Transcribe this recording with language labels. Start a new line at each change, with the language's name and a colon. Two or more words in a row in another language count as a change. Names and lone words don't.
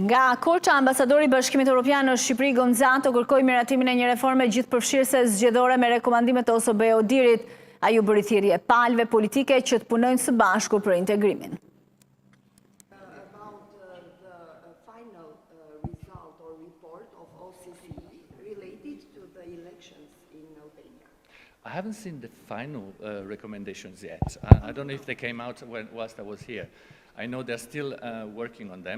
Albanian: Nga Korça, ambasadori i Bashkimit Evropian në Shqipëri Gonzato kërkoi miratimin e një reforme gjithëpërfshirëse zgjedhore me rekomandimet e OSBE-Odirit. Ai u bëri thirrje palëve politike që të punojnë së bashku për integrimin.
English: I haven't seen the final recommendations yet. I don't know if they came out whilst I was here. I know they're still working on them.